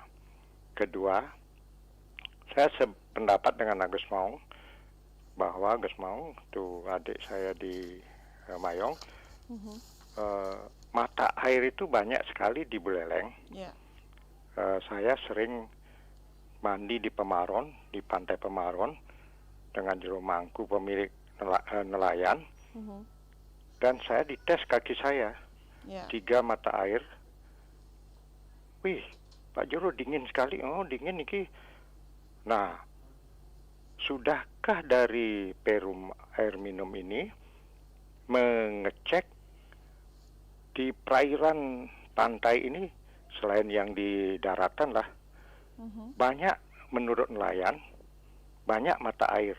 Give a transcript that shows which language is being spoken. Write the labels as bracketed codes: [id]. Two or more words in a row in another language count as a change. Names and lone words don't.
[id] Kedua, saya sependapat dengan Agus Maung bahwa Agus Maung itu adik saya di Mayong, mata air itu banyak sekali di Buleleng. Ya. Saya sering mandi di Pemaron, di pantai Pemaron dengan Jero Mangku, pemilik nelayan, dan saya dites kaki saya, 3 mata air. Wih, Pak Jero dingin sekali. [jv] Oh dingin iki. [id] Nah, sudahkah dari Perum Air Minum ini mengecek di perairan pantai ini, selain yang di daratan lah, banyak menurut nelayan, banyak mata air.